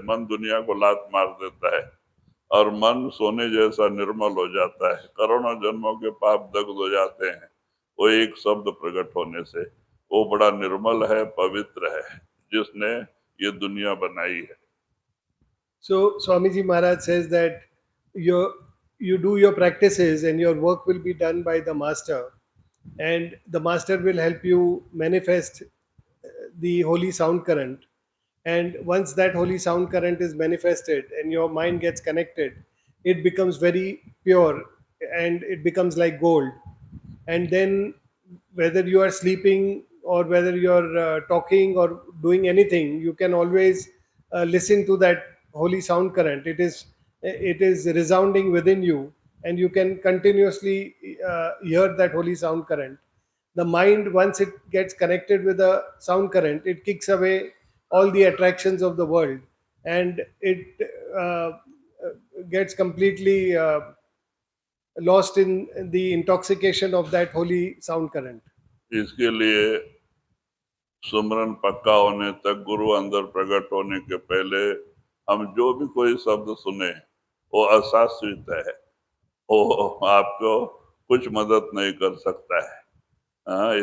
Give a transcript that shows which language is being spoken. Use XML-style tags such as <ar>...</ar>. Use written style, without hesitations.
<hi>मन दुनिया को लात मार देता है और मन सोने जैसा निर्मल हो जाता है। करोड़ों जन्मों के पाप दग्ध हो जाते हैं वो एक शब्द प्रकट होने से। वो बड़ा निर्मल है, पवित्र है, जिसने ये दुनिया बनाई है।</hi> <en>So Swamiji Maharaj says that you do your practices and your work will be done by the master, and the master will help you manifest the holy sound current. And once that holy sound current is manifested and your mind gets connected, it becomes very pure and it becomes like gold. And then whether you are sleeping or whether you're talking or doing anything, you can always listen to that holy sound current. It is resounding within you, and you can continuously hear that holy sound current. The mind, once it gets connected with the sound current, it kicks away all the attractions of the world, and it uh, gets completely lost in the intoxication of that holy sound current.</en> <hi>इसके लिए सुमरन पक्का होने तक, गुरु अंदर प्रकट होने के पहले हम जो भी कोई शब्द सुने वो अशाश्वत है, वो आपको कुछ मदद नहीं कर सकता है।</hi>